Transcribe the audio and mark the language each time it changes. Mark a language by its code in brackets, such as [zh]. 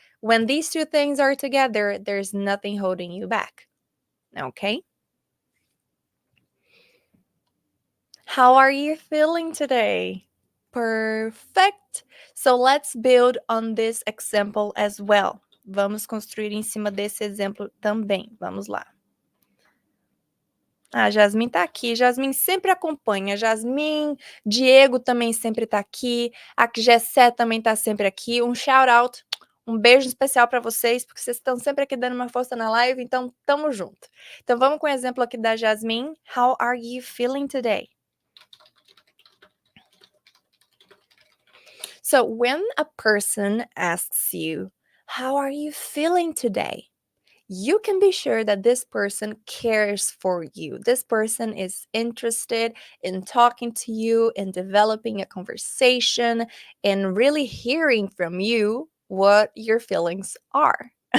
[en] When these two things are together, there's nothing holding you back. Okay? How are you feeling today? Perfect. So let's build on this example as well. [pt] Vamos construir em cima desse exemplo também. Vamos lá. Ah, Jasmine tá aqui. Jasmine sempre acompanha. Jasmine, Diego também sempre tá aqui. A Gessé também tá sempre aqui. Um shout out, um beijo especial para vocês, porque vocês estão sempre aqui dando uma força na live, então tamo junto. Então vamos com o exemplo aqui da Jasmine. [en] How are you feeling today? So when a person asks you, How are you feeling today? You can be sure that this person cares for you. This person is interested in talking to you, in developing a conversation, and really hearing from you what your feelings are.